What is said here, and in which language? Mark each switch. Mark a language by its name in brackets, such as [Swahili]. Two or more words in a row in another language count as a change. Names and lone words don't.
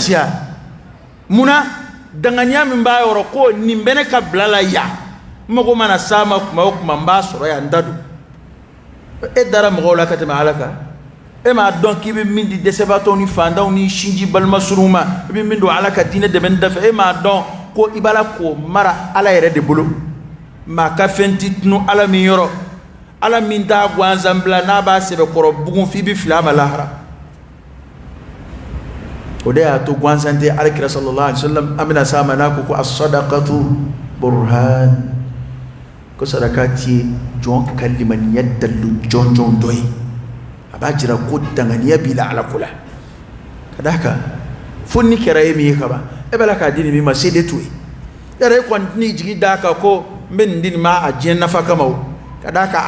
[Bambara] kasi wa munna danganiya min b'a yɔrɔ ko nin bɛ ne ka bila la yan n mago mana s'a ma tuma o tuma n b'a sɔrɔ yan n da don e dara mɔgɔw la ka tɛmɛ ala kan e m'a dɔn k'i bɛ min di dɛsɛbaatɔw ni fantanw ni sinji balima suruw ma i bɛ min don ala ka diinɛ dɛmɛni da fɛ e m'a dɔn ko i b'a la k'o mara ala yɛrɛ de bolo maa ka fɛn tɛ tunu ala min yɔrɔ ala min t'a gansan bila n'a b'a sɛbɛkɔrɔ bugun f'i bɛ fili a ma lahara o de y'a to gansan tɛ alakira [Arabic] صلى الله عليه وسلم [Bambara] an bɛna s'a ma n'a ko [Arabic] الصدقة برهان [Bambara] ko sadaka ti jɔn ka limaniya dalu jɔnjɔn dɔ ye a b'a jira ko danganiya b'i la ala ko la ka d'a kan fo ni kɛra e min ye kaban e b'a la k'a di nin min ma se de t'o ye yɛrɛ e kɔni tɛn'i jigi d'a kan ko n bɛ nin di nin ma a diɲɛ nafa kama o ka d'a kan a